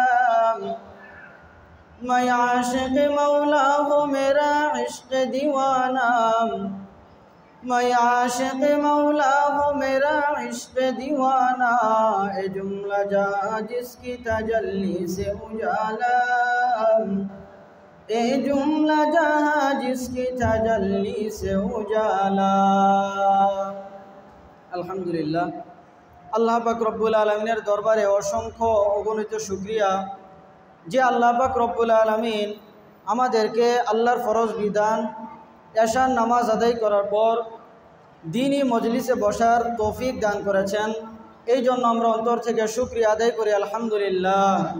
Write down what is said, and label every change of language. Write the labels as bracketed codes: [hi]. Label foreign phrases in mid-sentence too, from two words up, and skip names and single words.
[ur] میں عاشق مولا ہوں میرا عشق دیوانہ میں عاشق مولا ہوں میرا عشق دیوانہ اے جملہ جہاں جس کی تجلی سے اجالا اے جملہ جہاں جس کی تجلی سے اجالا [bn] আলহামদুলিল্লাহ আল্লাহ পাক রব্বুল আলমিনের দরবারে অসংখ্য অগণিত শুকরিয়া যে আল্লাহ পাক রব্বুল আলমিন আমাদেরকে আল্লাহর ফরজ বিধান এশার নামাজ আদায় করার পর দ্বীনি মজলিসে বসার তৌফিক দান করেছেন এই জন্য আমরা অন্তর থেকে শুকরিয়া আদায় করি আলহামদুলিল্লাহ